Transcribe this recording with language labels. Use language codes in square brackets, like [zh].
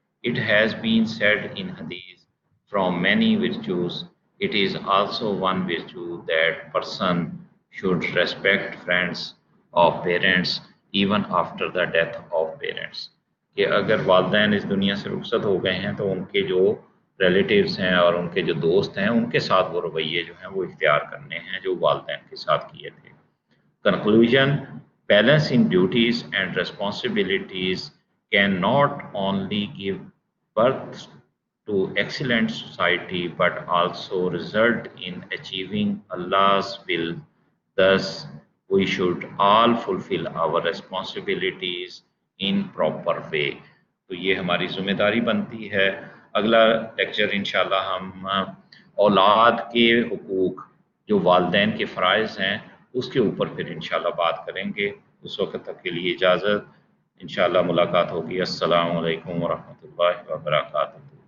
[en] It has been said in Hadith, from many virtues, it is also one virtue that person should respect friends of parents even after the death of parents. [ur] کہ اگر والدین اس دنیا سے رخصت ہو گئے ہیں تو ان کے جو ریلیٹیوز ہیں اور ان کے جو دوست ہیں ان کے ساتھ وہ رویے جو ہیں وہ اختیار کرنے ہیں جو والدین کے ساتھ کیے تھے. [en] Conclusion: balance in duties and responsibilities can not only give birth to excellent society but also result in achieving Allah's will. Thus, we should all fulfill our responsibilities in proper way. [ur] تو یہ ہماری ذمہ داری بنتی ہے. اگلا lecture انشاءاللہ ہم اولاد کے حقوق جو والدین کے فرائض ہیں اس کے اوپر پھر انشاءاللہ بات کریں گے. اس وقت تک کے لیے اجازت. انشاءاللہ ملاقات ہوگی. السلام علیکم ورحمۃ اللہ وبرکاتہ.